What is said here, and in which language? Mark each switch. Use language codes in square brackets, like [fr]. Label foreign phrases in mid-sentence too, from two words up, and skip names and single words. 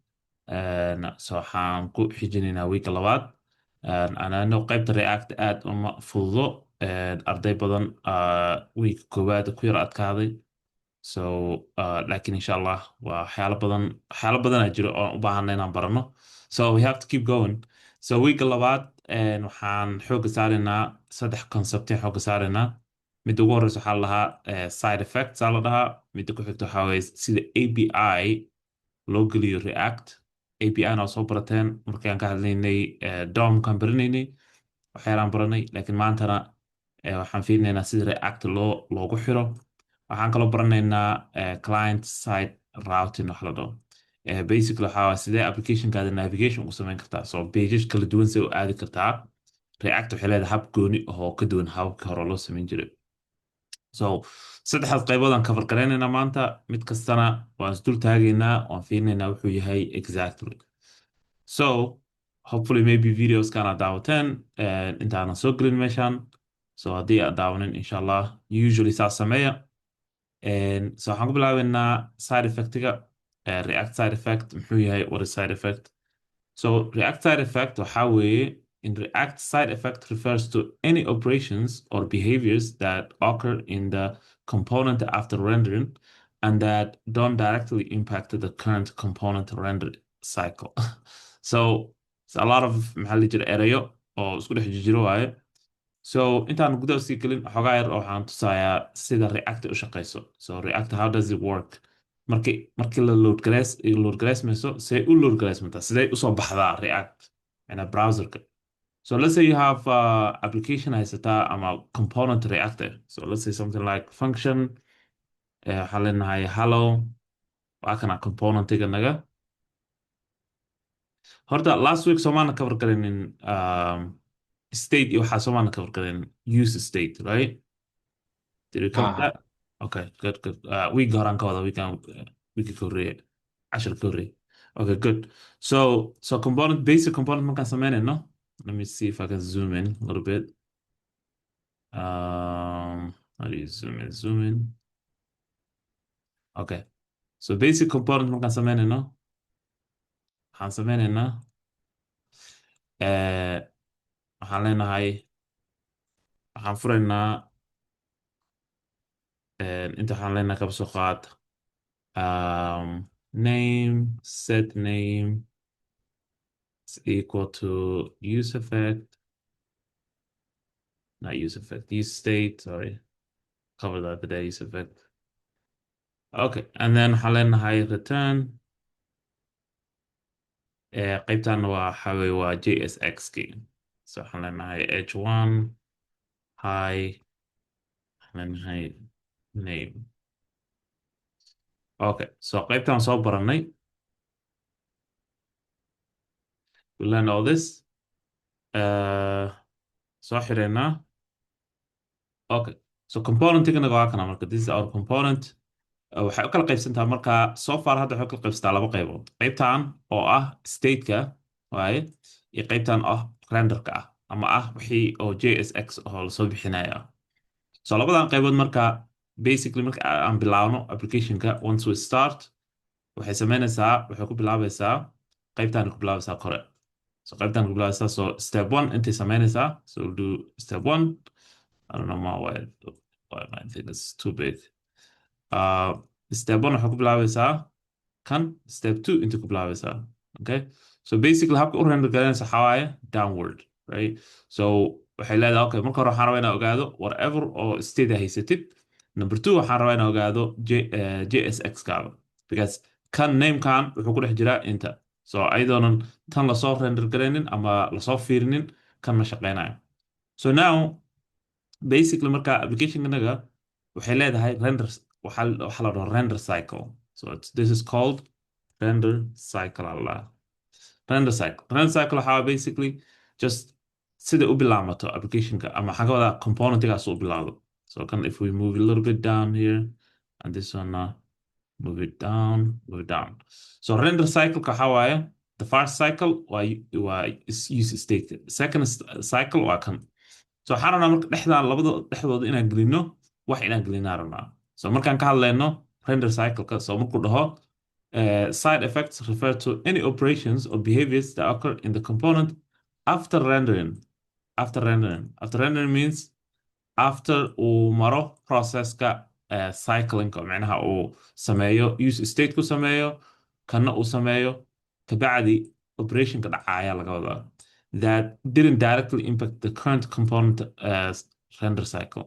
[so] So waxaan ku xijinaynaa week labaad. Anano qaybta React aad uma fududo. Arday badan week koowaad ku yar adkaaday. So laakiin inshallah waa waxyaalo badan jiro oo u baahanay inaan barano. [en] So we have to keep going. [so] So week labaad waxaan xooga saaraynaa saddex concept xooga saaraynaa. Midda ugu horeysa waxaa la dhahaa [en] side effects [so] aa la dhahaa. Midda ku xigta waxaa weeye sida API loo geliyo React. API na waa soo barateen markaan ka hadlaynay DOM-kaan baranaynay waxyaalaan baranay laakiin maantana waxaan fiirinaynaa sida React loogu xiro. Waxaan kaloo baranaynaa [en] client side routing [so] wax la dhaho. Basically waxaa waaye sidee applicationkaada navigation u samayn kartaa. So pages kala duwan see u aadi kartaa. React waxay leedahay hab gooni oo ka duwan hababkii hore loo samayn jiray. So saddexdaas qayboodaan cover garaynaynaa maanta. Mid kastana waan isdul taagaynaa waan fiirinaynaa wuxuu yahay exactly. [en] So hopefully maybe videos [so] kana daawateen intaanan soo gelin meeshaan. So haddii aad daawanin inshallah usually saas sameeya. So waxaan ku bilaabeynaa side effectiga. [en] React side effect [so] muxuu yahay [en] what is side effect? So React side effect [so] waxaa weeye in [en] React side effect refers to any operations or behaviors that occur in the component after rendering and that don't directly impact the current component render cycle. So it's a lot of [so] maxaa la jira erayo oo isku dhex jiro waaye. So intaan gudaha sii gelin xogaa yar oo waxaan tusayaa sida React u shaqeyso. [en] So React how does it work? [so] Markii la load garaysmayso say u load garaysmataa siday usoo baxdaa React ina browserka. [en] So let's say you have application [so] haysataa ama [en] component React. So let's say something like function [so] waxaan leenahay hello waa kana componentiga naga. Horta [en] last week [so] somaana cover garaynin state iyo waxaa somaana cover garaynin [en] use state, [so] right? [en] Did we cover Aha. that? Okay, good. [so] Week horaan ka wada week ka horreeyay cashar ka horreeyay. [en] Okay, good. So basic component [so] markaan sameynayno. [en] Let me see if I can zoom in a little bit. How do you zoom in? Zoom in. Okay. So basic component [so] markaan sameynayno. Waxaan sameynaynaa waxaan leenahay waxaan furaynaa inta waxaan leenahay kaba soo qaad [en] name set name is equal to use effect, not use effect, use state, sorry, cover that the use effect. Okay, and then [so] waxaan leenahay return qaybtan waxa weeye waa GS8 key. So waxaan leenahay h1 hi waxaan leenahay name. Okay, so qaybtan soo baranay. [en] We learned all this. [so] Soo xireynaa. [en] Okay, so [so] component-igana waa kana marka [en] this is our component. [so] Waxay u kala qaybsantaa marka [en] so far [so] hadda waxay u kala qaybsataa laba qaybood. Qaybtan oo ah state-ka waaye iyo qaybtan oo render-ka ah ama ah wixii oo JSX oo la soo bixinaya. So labadan qaybood marka basically marka aan bilaawno application-ka [en] once we start [so] waxay ku bilaabaysaa qaybtan ku bilaabaysaa kore. So qaybtan ku bilaabaysaa so [en] step 1 [so] intay sameynaysaa. [en] So we'll do step 1. I don't know why my thing is too big. Step 1 [so] waxay ku bilaabaysaa kan [en] step 2 [so] intay ku bilaabaysaa. [en] Okay? So basically [so] habka u render garanaysa waxaa waaye [en] downward, right? [so] So waxay leedahay okay marka hore waxaan rabaa inaan ogaado whatever oo state haysatid. Number 2 waxaan rabaa inaan ogaado JSX kaada because kan name-kan wuxuu ku dhex jiraa inta. So ayadoonan tan lasoo render garaynin ama lasoo fiirinin kan ma shaqeynayo. So now basically marka application-kanaga waxay leedahay waxaa la dhaho [en] render cycle. So this is called render cycle Allah. Render cycle [so] waxaa basically just sida u bilaamato application-ka ama waxaan ka wadaa component-igaas u bilaado. [en] So if we move a little bit down here and this one move it down. So render cycle [so] waxaa waaye [en] the first cycle waa is use state. [so] Second cycle waa kan so waxaan rabnaa marka dhexdaan dhexdooda inaan gelino wax inaan gelinaa rabnaa. [en] So [so] markaan ka hadlayno [en] render cycle-ka, so [so] markuu dhaho [en] side effects refer to any operations or behaviors that occur in the component after rendering. After rendering means after [so] uu maro processka cycling oo macnaha uu sameeyo [en] use state [so] ku sameeyo kana uu sameeyo kabacdi operationka dhacaya laga wadaa [en] that didn't directly impact the current component render cycle.